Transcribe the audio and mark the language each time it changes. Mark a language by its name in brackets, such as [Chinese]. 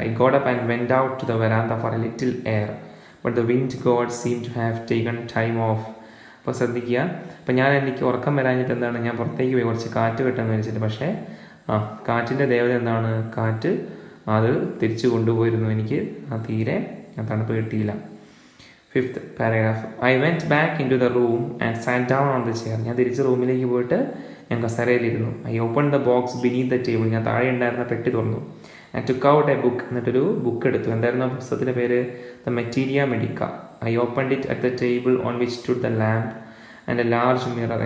[English] I got up and went out to the veranda for a little air but the wind god seem to have taken time off. [Malayalam] അപ്പോൾ ശ്രദ്ധിക്കുക, അപ്പോൾ എനിക്ക് ഉറക്കം വരാഞ്ഞിട്ട് എന്താണ്, ഞാൻ പുറത്തേക്ക് പോയി കുറച്ച് കാറ്റ് കിട്ടാമെന്ന് വിചാരിച്ചിട്ട്, പക്ഷേ കാറ്റിൻ്റെ ദേവത എന്താണ്, കാറ്റ് അത് തിരിച്ചു കൊണ്ടുപോയിരുന്നു. എനിക്ക് തീരെ തണുപ്പ് കിട്ടിയില്ല. 5th paragraph. [English] I went back into the room and sat down on the chair. [Malayalam] ഞാൻ തിരിച്ച് റൂമിലേക്ക് പോയിട്ട് ഞാൻ കസേരയിലിരുന്നു. [English] I open the box beneath the table. [Malayalam] ഞാൻ താഴെ ഉണ്ടായിരുന്ന പെട്ടി തുറന്നു. [English] And took out a book. [Malayalam] എന്നിട്ടൊരു ബുക്ക് എടുത്തു. എന്തായിരുന്നു ആ പുസ്തകത്തിൻ്റെ പേര്? The മെറ്റീരിയ medical. [English] I opened it at the table on which stood the lamp and a large mirror.